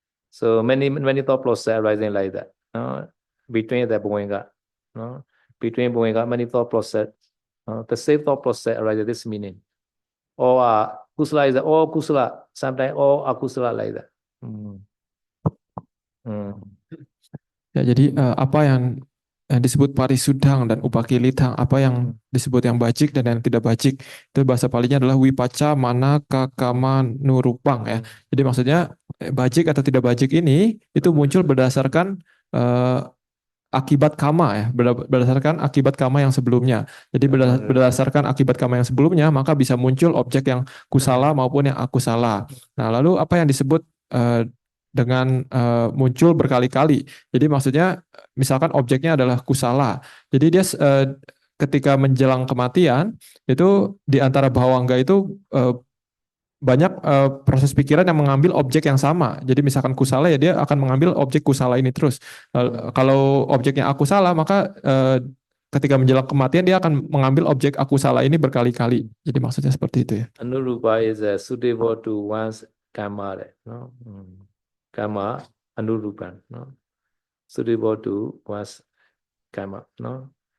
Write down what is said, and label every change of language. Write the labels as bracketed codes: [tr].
[en] So many thought process arising like that. No? Between the Bhuvenga. No? Between Bhuvenga, many thought process. The same thought process arises this meaning. Or kusala is all kusala, sometimes all akusala like that. [id] Ya, jadi apa yang disebut parisudang dan upakilithang, apa yang disebut yang bajik dan yang tidak bajik, itu bahasa Palinya adalah wipaca manaka kama nurupang ya. Jadi maksudnya bajik atau tidak bajik ini itu muncul berdasarkan akibat kama ya, berdasarkan akibat kama yang sebelumnya. Jadi berdasarkan akibat kama yang sebelumnya, maka bisa muncul objek yang kusala maupun yang akusala. Nah, lalu apa yang disebut dengan muncul berkali-kali? Jadi maksudnya misalkan objeknya adalah kusala. Jadi dia ketika menjelang kematian, itu di antara bawangga itu banyak proses pikiran yang mengambil objek yang sama. Jadi misalkan kusala ya dia akan mengambil objek kusala ini terus. Kalau objeknya akusala maka ketika menjelang kematian dia akan mengambil objek akusala ini berkali-kali. Jadi maksudnya seperti itu ya. [en] Anurupa is suitable to one's karma, no? Karma anurupa, no? Suitable to one's karma, no?